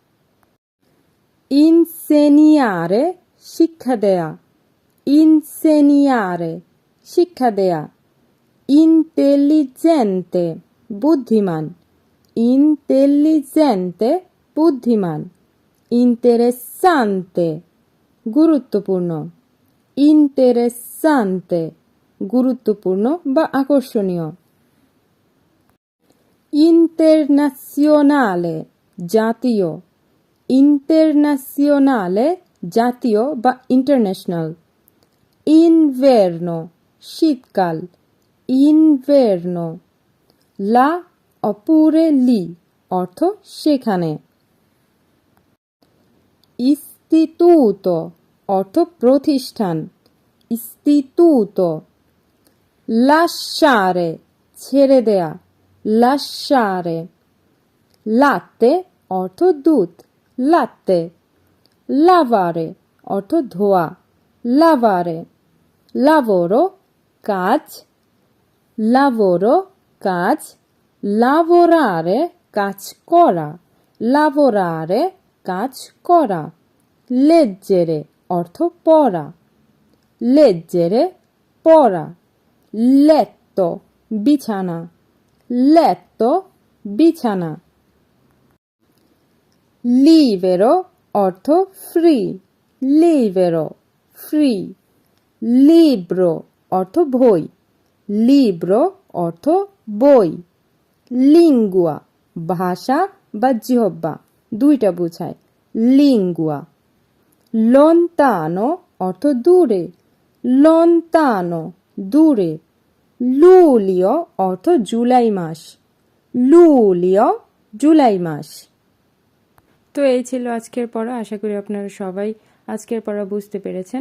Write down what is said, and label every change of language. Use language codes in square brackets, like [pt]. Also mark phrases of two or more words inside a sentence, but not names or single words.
[bn] insegnare, শিক্ষা দেয়া, insegnare, শিক্ষা দেয়া, intelligente, বুদ্ধিমান, intelligente, বুদ্ধিমান, interessante, গুরুত্বপূর্ণ, interessante, গুরুত্বপূর্ণ বা আকর্ষণীয়, internazionale, জাতীয়, internazionale, জাতীয় বা ইন্টারন্যাশনাল, inverno, শীতকাল, [it] inverno, la oppure lì, [bn] অর্থ সেখানে, istituto, অর্থ প্রতিষ্ঠান, [it] istituto, lasciare, [bn] ছেড়ে দেয়া, [it] lasciare, latte, [bn] অর্থ দুধ, [it] latte, lavare, [bn] অর্থ ধোয়া, [it] lavare, lavoro, [bn] কাজ, lavoro, কাজ, lavorare, কাজ করা, lavorare, কাজ করা, leggere, অর্থ পড়া, leggere, পড়া, letto, বিছানা, letto, বিছানা, libero, অর্থ ফ্রি, libero, ফ্রি, libro, অর্থ বই, libro, অর্থ বই, lingua, ভাষা বা জিহ্বা, দুইটা বোঝায়, [it] lingua, lontano, [bn] অর্থ দূরে, lontano, দূরে, luglio, অর্থ জুলাই মাস, luglio, জুলাই মাস। তো এই ছিল আজকের পড়া। আশা করি আপনারা সবাই আজকের পড়া বুঝতে পেরেছেন।